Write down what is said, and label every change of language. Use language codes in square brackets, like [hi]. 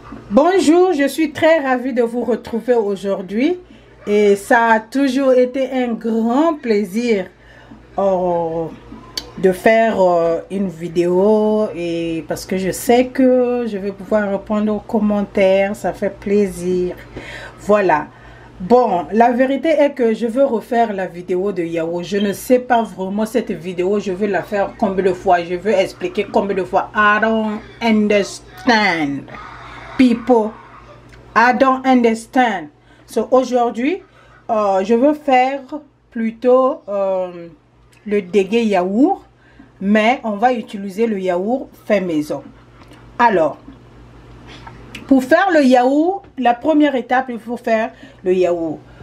[fr] Bonjour, je suis très ravie de vous retrouver aujourd'hui et ça a toujours été un grand plaisir de faire une vidéo et parce que je sais que je vais pouvoir répondre aux commentaires, ça fait plaisir. Voilà. Bon, la vérité est que je veux refaire la vidéo de yaourt. Je ne sais pas vraiment cette vidéo, je veux la faire combien de fois, je veux expliquer combien de fois. [en] I don't understand. People, I don't understand. [fr] So aujourd'hui, je veux faire plutôt le dégué yaourt, mais on va utiliser le yaourt fait maison. Alors, pour faire le yaourt, la première étape, il faut faire le yaourt.